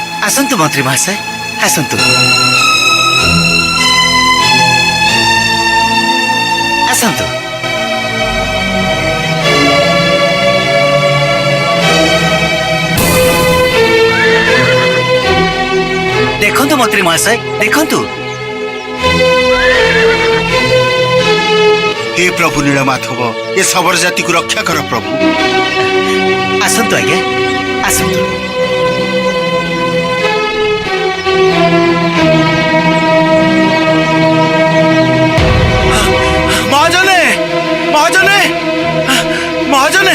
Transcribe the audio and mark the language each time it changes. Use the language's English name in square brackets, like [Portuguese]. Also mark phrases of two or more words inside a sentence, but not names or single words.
[Odia] ଆସନ୍ତୁ ମନ୍ତ୍ରୀ ମହାଶୟ, ଆସନ୍ତୁ ଆସନ୍ତୁ। ଦେଖନ୍ତୁ ମନ୍ତ୍ରୀ ମହାଶୟ, ଦେଖନ୍ତୁ। [Hindi] हे प्रभु नीलमाधव, ये शबर जाति को रक्षा कर प्रभु। [Odia] ଆସନ୍ତୁ ଆଜ୍ଞା, ଆସନ୍ତୁ। ମହାଜନେ ମହାଜନେ ମହାଜନେ